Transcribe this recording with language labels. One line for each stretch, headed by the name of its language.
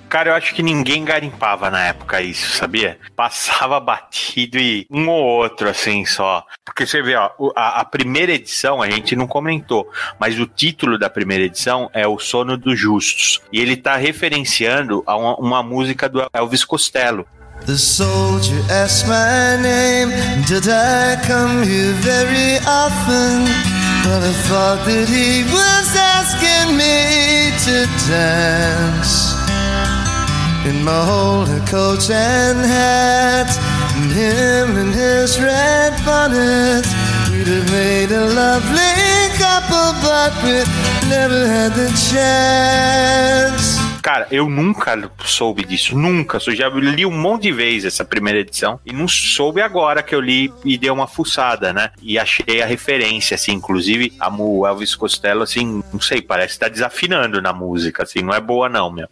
Portuguese: Cara, eu acho que ninguém garimpava na época isso, sabia? Passava batido e um ou outro, assim, só. Porque você vê, ó, a primeira edição, a gente não comentou, mas o título da primeira edição é O Sono dos Justos. E ele tá referenciando a uma música do Elvis Costello.
English: The soldier asked my name, did I come here very often? But I thought that he was asking me to dance. In my old coat and hat, and him in his red bonnet, we'd have made a lovely couple, but we never had the chance.
Portuguese: Cara, eu nunca soube disso, nunca. Eu já li um monte de vezes essa primeira edição e não soube agora que eu li e dei uma fuçada, né? E achei a referência, assim, inclusive amo o Elvis Costello, assim, não sei, parece que tá desafinando na música, assim, não é boa não, meu.